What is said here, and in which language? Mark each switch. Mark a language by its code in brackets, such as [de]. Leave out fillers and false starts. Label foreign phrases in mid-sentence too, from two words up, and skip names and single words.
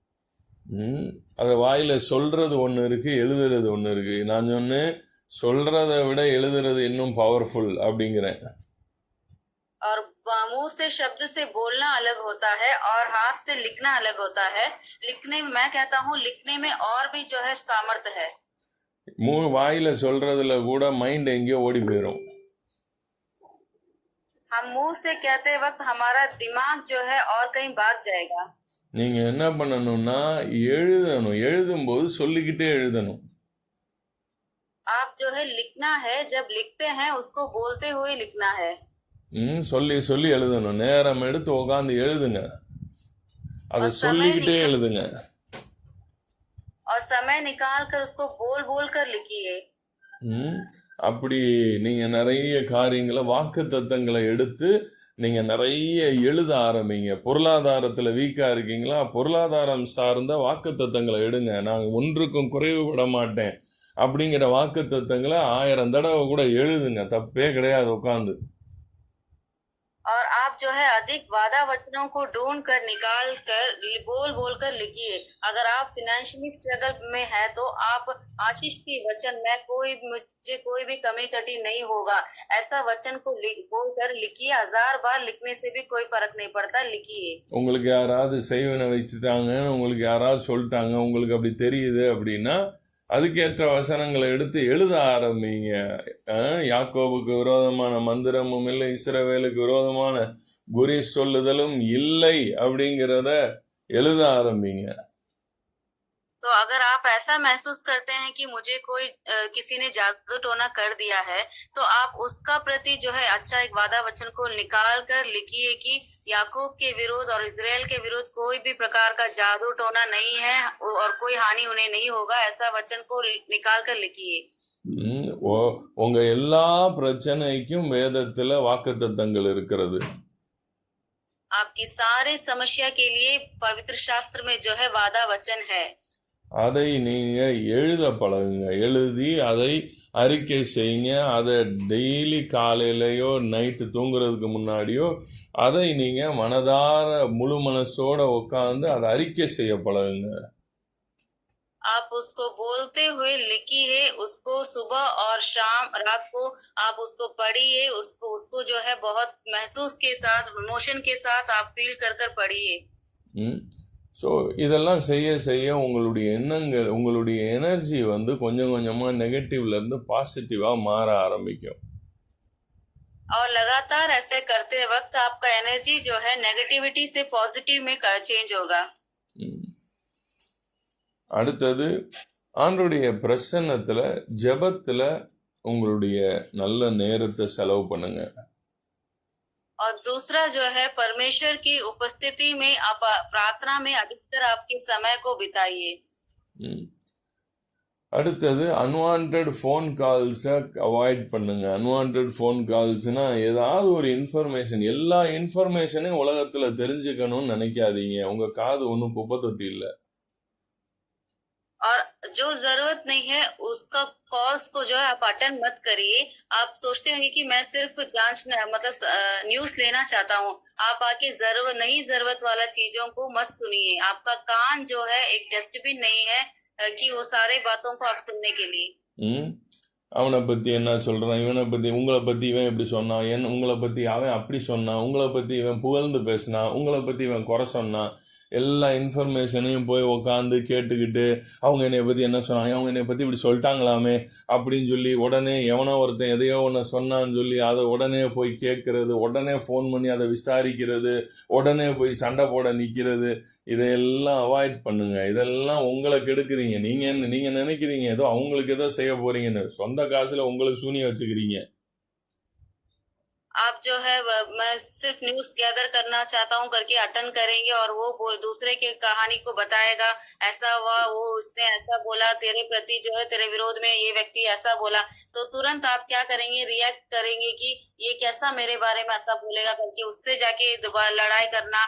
[ta] அதை வாயில சொல்றது ஒண்ணு இருக்கு, எழுதுறது ஒண்ணு இருக்கு. நான் சொன்னேன், சொல்றதை விட எழுதுறது இன்னும் பவர்ஃபுல் அப்படிங்கிறேன். [hi] और मुंह से शब्द से बोलना अलग होता है और हाथ से लिखना अलग होता है। मैं कहता हूँ लिखने में और भी जो है सामर्थ्य है। [ta] வாயில சொல்றதுல கூட மைண்ட் எங்கேயோ ஓடி போயிடும். [hi] हम मुंह से कहते वक्त हमारा दिमाग जो है और कहीं भाग जाएगा। [ta] நீங்க என்ன பண்ணணும்னா எழுதும்போது சொல்லிக்கிட்டே எழுதணும். [hi] आप जो है लिखना है, जब लिखते हैं उसको बोलते हुए लिखना है। [ta] சொல்லி எழுதணும். நேரம் எடுத்து உட்கார்ந்து எழுதுங்க, அதை சொல்லிக்கிட்டே எழுதுங்க. [hi] और समय निकाल कर उसको बोल कर लिखिए। [ta] அப்படி நீங்க நிறைய காரியங்களை, வாக்குத்தத்தங்களை எடுத்து நீங்க நிறைய எழுத ஆரம்பிங்க. பொருளாதாரத்துல வீக்கா இருக்கீங்களா, பொருளாதாரம் சார்ந்த வாக்குத்தத்தங்களை எடுங்க. நான் ஒன்றுக்கும் குறைவுபட மாட்டேன் அப்படிங்கிற வாக்குத்தத்தங்களை 1000 தடவை கூட எழுதுங்க, தப்பே கிடையாது உட்காந்து. [hi] और आप जो है अधिक वादा वचनों को ढूंढ कर निकाल कर बोल कर लिखिए। अगर आप [en] financially struggle [hi] में है तो आप आशीष की वचन में मुझे कोई भी कमी कटी नहीं होगा, ऐसा वचन को बोल कर लिखिए। 1000 बार लिखने से भी कोई फर्क नहीं पड़ता, लिखिए। [ta] உங்களுக்கு யாராவது செய்வன வச்சுட்டாங்க, உங்களுக்கு யாராவது சொல்லிட்டாங்க, உங்களுக்கு அப்படி தெரியுது அப்படின்னா அதுக்கேற்ற வசனங்களை எடுத்து எழுத ஆரம்பிங்க. யாக்கோபுக்கு விரோதமான மந்திரமும் இல்லை, இஸ்ரவேலுக்கு விரோதமான குறி சொல்லுதலும் இல்லை அப்படிங்கிறத எழுத ஆரம்பிங்க. [hi] तो अगर आप ऐसा महसूस करते हैं कि मुझे कोई किसी ने जादू टोना कर दिया है, तो आप उसका प्रति जो है अच्छा एक वादा वचन को निकाल कर लिखिए कि याकूब के विरुद्ध और इजराइल के विरुद्ध कोई भी प्रकार का जादू टोना नहीं है और कोई हानि उन्हें नहीं होगा, ऐसा वचन को निकाल कर लिखिए। [ta] உங்க எல்லா பிரச்சனைக்கும் வேதத்துல வாக்குத்தத்தங்கள் இருக்கிறது. [hi] आपकी सारे समस्या के लिए पवित्र शास्त्र में जो है वादा वचन है। [ta] அதை நீங்க எழுத பழகுங்க. எழுதி அதை அறிக்கை செய்யுங்க. அதை டெய்லி காலையிலயோ நைட்டு தூங்குறதுக்கு முன்னாடியோ அதை நீங்க மனதார முழு மனசோட உட்கார்ந்து அதை அறிக்கை செய்ய பழகுங்க. [hi] आप उसको बोलते हुए लिखिए, उसको सुबह और शाम रात को आप उसको पढ़िए, उसको जो है बहुत महसूस के साथ, इमोशन के साथ आप फील कर कर पढ़िए। [ta] ஸோ இதெல்லாம் செய்ய செய்ய உங்களுடைய எண்ணங்கள், உங்களுடைய எனர்ஜி வந்து கொஞ்சம் கொஞ்சமா நெகட்டிவ்ல இருந்து பாசிட்டிவா மாற ஆரம்பிக்கும். [hi] और लगातार ऐसे करते वक्त आपका एनर्जी जो है नेगेटिविटी से पॉजिटिव में चेंज होगा। [ta] அடுத்தது ஆண்டவருடைய பிரசன்னத்துல ஜெபத்துல உங்களுடைய நல்ல நேரத்தை செலவு பண்ணுங்க. [hi] और दूसरा जो है परमेश्वर की उपस्थिति में आप प्रार्थना में अधिकतर आपके समय को बिताइए। [ta] அடுத்தது [en] unwanted phone calls [ta] அவாய்ட் பண்ணுங்க. [en] unwanted phone calls [ta] ஏதாவது ஒரு இன்ஃபர்மேஷன், எல்லா இன்ஃபர்மேஷனையும் உலகத்துல தெரிஞ்சுக்கணும்னு நினைக்காதீங்க. உங்க காது ஒன்றும் குப்பை தொட்டி இல்லை. [hi] और जो जरूरत नहीं है उसका कॉल्स को जो है आप अटेंड मत करिए। आप सोचते होंगे कि मैं सिर्फ मतलब न्यूज लेना चाहता हूँ, आप आके जरूरत वाला चीजों को मत सुनिए। आपका कान जो है एक डस्टबिन नहीं है कि वो सारे बातों को आप सुनने के लिए। [ta] அவனை பத்தி என்ன சொல்றான், இவனை பத்தி, உங்களை பத்தி இவன் இப்படி சொன்னான், உங்களை பத்தி அவன் அப்படி சொன்னான், உங்களை பத்தி இவன் புகழ்ந்து பேசினான், உங்களை பத்தி இவன் குறை சொன்னான், எல்லா இன்ஃபர்மேஷனையும் போய் உக்காந்து கேட்டுக்கிட்டு அவங்க என்னை பற்றி என்ன சொன்னாங்க, அவங்க என்னை பற்றி இப்படி சொல்லிட்டாங்களாமே அப்படின்னு சொல்லி உடனே எவனோ ஒருத்தன் எதையோ ஒன்று சொன்னான்னு சொல்லி அதை உடனே போய் கேட்கறது, உடனே ஃபோன் பண்ணி அதை விசாரிக்கிறது, உடனே போய் சண்டை போட நிற்கிறது, இதையெல்லாம் அவாய்ட் பண்ணுங்க. இதெல்லாம் உங்களை கெடுக்குறீங்க. நீங்கள் நினைக்கிறீங்க ஏதோ அவங்களுக்கு ஏதோ செய்ய போறீங்கன்னு, சொந்த காசில் உங்களுக்கு சூனியம் வச்சுக்கிறீங்க. [hi] आप जो है मैं सिर्फ [en] news gather [hi] करना चाहता हूँ करके अटेंड करेंगे और वो दूसरे के कहानी को बताएगा, ऐसा हुआ, वो उसने ऐसा बोला तेरे प्रति, जो है तेरे विरोध में ये व्यक्ति ऐसा बोला, तो तुरंत आप क्या करेंगे, रिएक्ट करेंगे कि ये कैसा मेरे बारे में ऐसा बोलेगा करके उससे जाके लड़ाई करना।